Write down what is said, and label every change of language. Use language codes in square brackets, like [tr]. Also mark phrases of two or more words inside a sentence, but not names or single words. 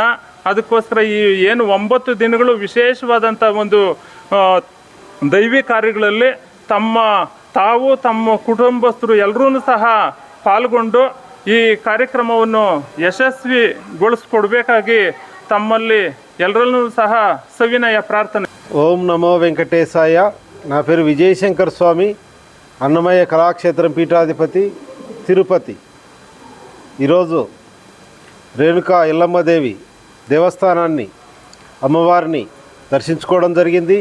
[kn] ಅದಕ್ಕೋಸ್ಕರ ಈ ಏನು 9 ದಿನಗಳು ವಿಶೇಷವಾದಂಥ ಒಂದು ದೈವಿ ಕಾರ್ಯಗಳಲ್ಲಿ ತಮ್ಮ ಕುಟುಂಬಸ್ಥರು ಎಲ್ಲರೂ ಸಹ ಪಾಲ್ಗೊಂಡು ಈ ಕಾರ್ಯಕ್ರಮವನ್ನು ಯಶಸ್ವಿಗೊಳಿಸ್ಕೊಡ್ಬೇಕಾಗಿ ತಮ್ಮಲ್ಲಿ ಎಲ್ಲರಲ್ಲೂ ಸಹ ಸವಿನಯ ಪ್ರಾರ್ಥನೆ. [te] ఓం నమో వెంకటేశాయ. నా పేరు విజయశంకర్ స్వామి, అన్నమయ్య కళాక్షేత్రం పీఠాధిపతి, తిరుపతి. ఈరోజు రేణుకా ఎల్లమ్మదేవి దేవస్థానాన్ని, అమ్మవారిని దర్శించుకోవడం జరిగింది.